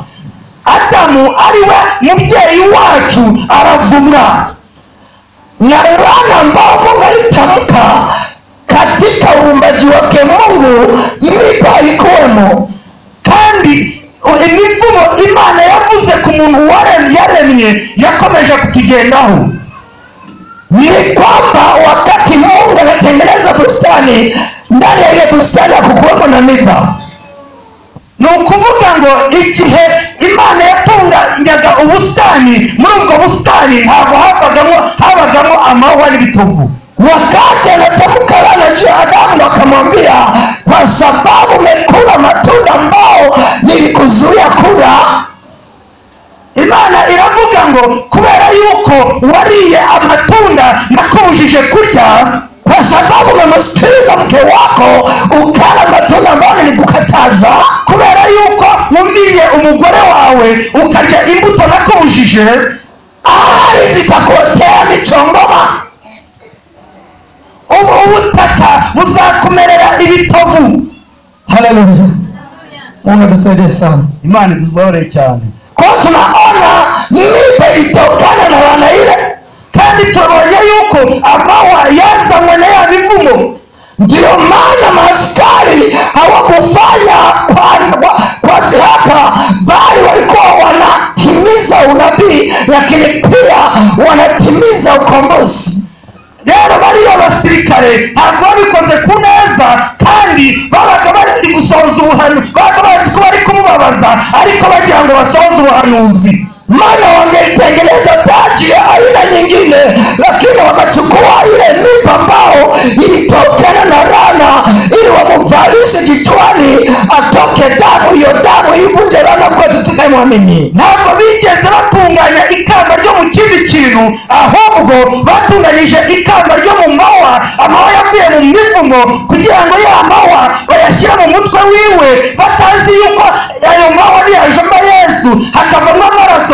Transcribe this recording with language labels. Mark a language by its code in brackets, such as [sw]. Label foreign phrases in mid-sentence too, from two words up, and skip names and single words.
[rw] Adamu ariwe mubyeyi wacu aravumwa. [sw] Na laana ambayo Mungu alitamka katika uumbaji wake Mungu, miba ilikuwemo. [rw] Kandi imivumo Imana yavuze ku muntu yaremye yakomeje kutugendaho. [sw] Ni kwamba wakati Mungu anatengeneza bustani, ndani ya ile bustani hakukuwemo na miba. [rw] Ni ukuvuga ngo igihe Imana yatunganyaga ubustani, muri ubwo bustani ntabwo habagamo amahwa n'ibitovu. [sw] Wakati anatamka laana juu ya Adamu, akamwambia kwa sababu umekula matunda ambao nilikuzuia kula. [rw] Imana iravuga ngo kubera yuko wariye amatunda nakubujije kurya, [sw] kwa sababu umemsikiliza mke wako ukala matunda ambayo nilikukataza, [rw] kubera yuko wumviye umugore wawe ukarya imbuto nakubujije, [sw] ardhi itakuotea michongoma, [rw] ubutaka buzakumerera ibitovu. Haleluya. [sw] Mungu atusaidie sana. [rw] Imana ituzabare cyane. [sw] Kwa tunaona miba ilitokana na laana ile, [rw] kandi tubonye yuko amahwa yazanywe na ya mivumo. [sw] ndio maana maaskari hawakufanya kwa zihaka, bali walikuwa wanatimiza unabii, lakini pia wanatimiza ukombozi. [rw] Rero bariya basirikare ntabwo babikoze ku neza, kandi babaga bari gusohoza ubuhanuzi, babaga bazi ko bari kumubabaza ariko bagira ngo basohoze ubuhanuzi. [sw] Maana wangeitengeneza taji ya aina nyingine, lakini wakachukua ile miba ambao ilitokana na laana ili wamuvalishe kichwani, atoke damu. Hiyo damu ivunje laana kwetu tukayemwamini. [rw] Ntabwo bigeze batunganya ikamba ryo mu kindi kintu, ahubwo batunganyije ikamba ryo mu mahwa. Amahwa yavuye mu mivumo kugira ngo ya mahwa bayashyire mu mutwe wiwe, batazi yuko ayo mahwa niyajemo Yesu hakavamo amaraso.